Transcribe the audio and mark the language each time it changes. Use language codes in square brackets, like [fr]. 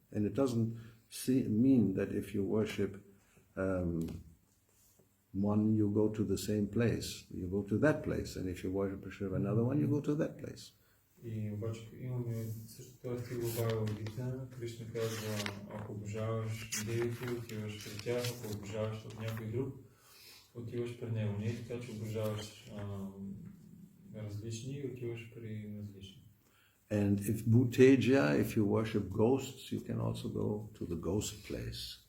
[en] And it doesn't mean that if you worship one, you go to the same place. You go to that place. And if you worship another one, you go to that place. [bg] И обаче имаме също този стих в Бхагавад Гита. Кришна казва, ако обожаваш девите, отиваш при тях, ако обожаваш от някой друг, отиваш при него. Не е така, че обожаваш различни и отиваш при различни. [en] And if Bhuteja, if you worship ghosts, you can also go to the ghost place.